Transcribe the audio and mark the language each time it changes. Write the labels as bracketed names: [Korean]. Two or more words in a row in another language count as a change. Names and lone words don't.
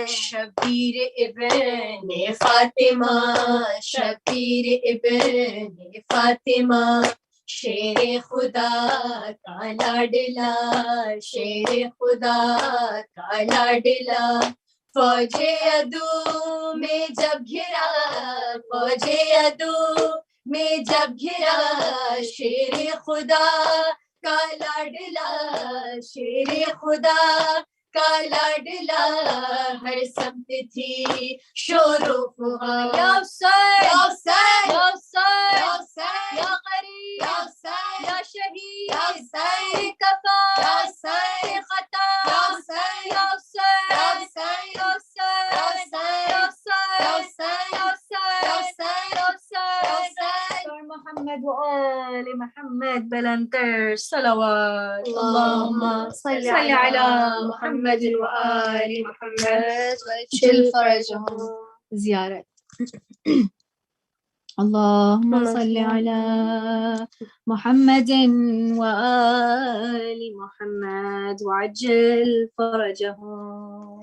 [Urdu] شبیر ابن فاطمہ شبیر ابن فاطمہ شیر خدا کا لاڈلا شیر خدا کا لاڈلا فوج عدو میں جب گھرا فوج عدو میں جب گھرا شیر خدا کا لاڈلا شیر خدا کا لاڈلا ہر سمت تھی شور و فغان [Arabic] یا حسین یا حسین یا حسین یا حسین یا غریب یا حسین یا شہید یا حسین کفا یا حسین خطا یا حسین یا حسین یا حسین یا حسین یا حسین یا حسین یا حسین [Urdu] محمد وآل محمد بلندر صلوات [Arabic] اللهم صل على محمد وآل محمد واجعل فرجهم زيارة اللهم صل على محمد وآل محمد وعجل فرجهم